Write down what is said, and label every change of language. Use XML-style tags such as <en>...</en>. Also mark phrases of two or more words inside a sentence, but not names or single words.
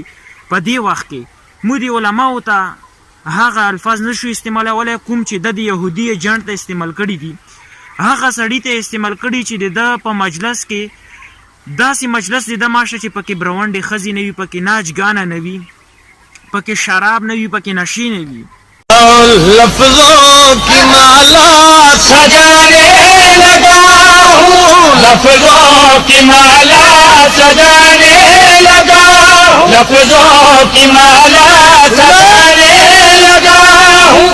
<ps>په دې وخت کې موږ د علماو ته هغه الفاظ نشو استعمالولی کوم چې د یهودي ایجنټ ته استعمال کړي دي. هغه سړي ته استعمال کړي چې د په مجلس کې داسې مجلس د ماشه چې پکې برونډې ښځې نه وي، پکې ناچ ګانه نه وي، پکې شراب نه وي، پکې نشې نه وي.</ps> <ur>لفظوں کی مالا سجانے لگا ہوں، لفظوں کی مالا سجانے لگا ہوں، لفظوں کی مالا سجانے لگا ہوں.</ur>